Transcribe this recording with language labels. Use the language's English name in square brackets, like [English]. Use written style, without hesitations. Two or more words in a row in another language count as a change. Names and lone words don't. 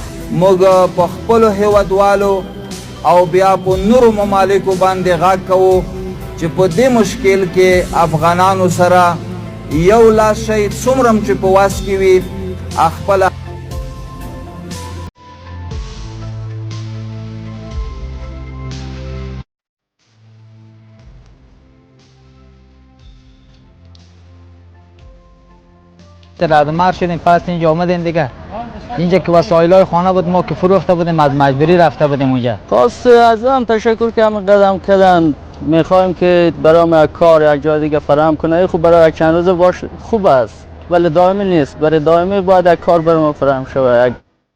[Pashto] موږ په خپلو هیوادوالو او بیا په نورو ممالکو باندې غږ کوو چې په دې مشکل کې افغانانو سره یو لاس شي، څومره چې په واس کې وي خپله [Persian] ردمر شدیم. پس اینجا آمدیم دیگه. اینجا که وسایل‌های خانه بود ما که فروخته بودیم، از مجبوری رفته بودیم اونجا. خواست از هم تشکر که هم قدم کردن. میخوایم که برای کار یک جای دیگه فراهم کنه. خوب برای چند روز باش خوب است ولی دائمی نیست. برای دائمی باید کار برای ما فراهم شود.